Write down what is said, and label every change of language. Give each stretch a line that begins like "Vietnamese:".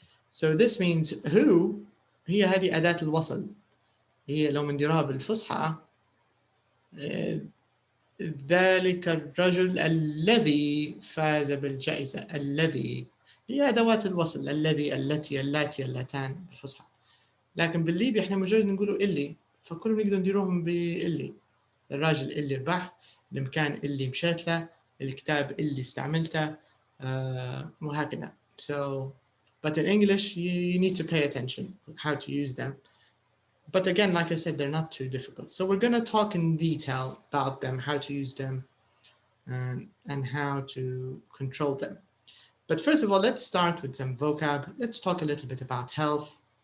English: So this means who
Arabic: هي هذه أداة الوصل. هي لو منديرها بالفصحى ذلك الرجل الذي فاز بالجائزة. الذي هي أدوات الوصل. الذي، التي، اللاتي، اللتان بالفصحى. لكن بالليبي احنا مجرد نقولوا اللي، فكلهم نقدر نديروهم باللي. الراجل اللي ربح، المكان اللي مشيت له، الكتاب اللي استعملته، وهكذا.
English: So, but in English you need to pay attention how to use them. But again, like I said, they're not too difficult. So we're going to talk in detail about them, how to use them, and how to control them. But first of all, let's start with some vocab. Let's talk a little bit about health.